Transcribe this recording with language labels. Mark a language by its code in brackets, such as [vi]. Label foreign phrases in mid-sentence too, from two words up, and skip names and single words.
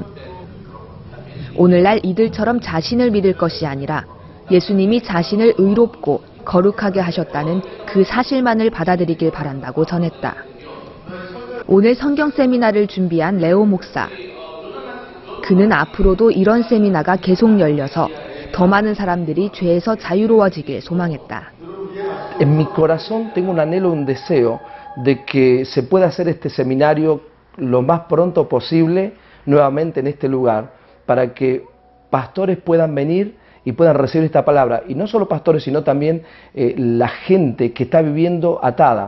[ko] 오늘날 이들처럼 자신을 믿을 것이 아니라 예수님이 자신을 의롭고 거룩하게 하셨다는 그 사실만을 받아들이길 바란다고 전했다. 오늘 성경 세미나를 준비한 레오 목사. 그는 앞으로도 이런 세미나가 계속 열려서 더 많은 사람들이 죄에서 자유로워지길 소망했다. [es] En mi corazón tengo un anhelo, un deseo de que se pueda hacer este seminario lo más pronto posible nuevamente en este lugar para que pastores puedan venir y puedan recibir esta palabra. Y no solo pastores, sino también la gente que está viviendo atada.